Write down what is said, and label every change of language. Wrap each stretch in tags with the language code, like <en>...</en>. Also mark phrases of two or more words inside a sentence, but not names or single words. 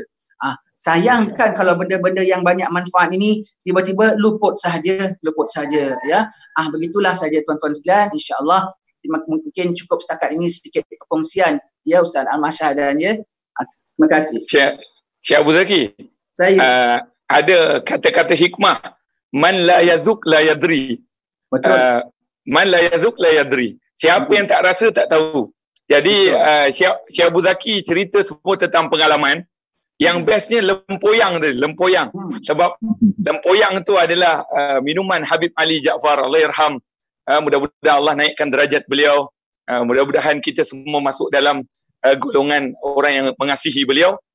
<ms>Sayangkan kalau benda-benda yang banyak manfaat ini tiba-tiba luput sahaja ya. Begitulah saja tuan-tuan sekalian, insya-Allah mungkin cukup setakat ini sedikit perkongsian ya Ustaz Ahmad Syahdan ya. Terima kasih. Syekh Abu Zaki. Saya ada kata-kata hikmah,</ms> <ar>من لا يذق لا يدري.</ar> <ms>Betul.</ms> <ar>من لا يذق لا يدري.</ar> <ms>Siapa yang tak rasa tak tahu. Jadi Syekh Abu Zaki cerita semua tentang pengalaman. Yang bestnya lempoyang tu, lempoyang. Sebab lempoyang tu adalah minuman Habib Ali Jaafar, Allahyarham. Mudah-mudahan Allah naikkan derajat beliau. Mudah-mudahan kita semua masuk dalam golongan orang yang mengasihi beliau.</ms>